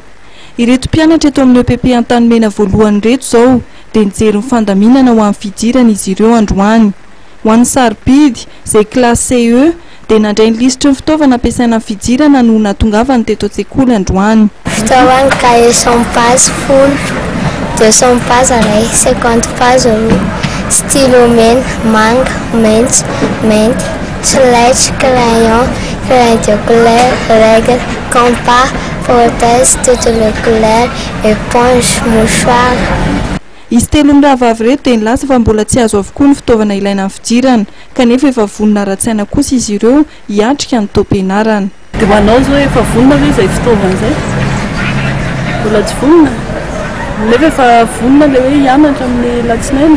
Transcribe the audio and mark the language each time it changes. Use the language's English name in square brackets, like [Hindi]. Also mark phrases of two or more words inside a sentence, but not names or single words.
[Malagasy] Ireto mpianatra eto amin'ny EPP Antanimena voalohany reto izao dia nijery ny fandaminana ho amin'ny fidirana izy ireo androany. Ho an'ny sarobidy izay klasy CE dia nandray ny lisitry ny fitaovana ampiasaina amin'ny fidirana no natongavany teto an-tsekoly androany. Fitaovana cahier 100 pages full, 200 pages iray, 50 pages roa, stylo mena, manga, maitso, mainty, [French] soleil, crayon, crayon de couleur, règle, compas, prothèse, toutes les couleurs, éponge, mouchoir. [Malagasy] Izy telo ny rahavavy reto dia nilasa fa mbola tsy azo avokoa ny fitaovana ilaina amin'ny fidirana kanefa efa vonona ara-tsaina kosa izy ireo hiatrika ny taom-pianarana. Dia manao zao efa vonona ve izay fitaovana izay? Mbola tsy vonona. Nefa efa vonona ilay hoe hianatra amin'ny latsinainy.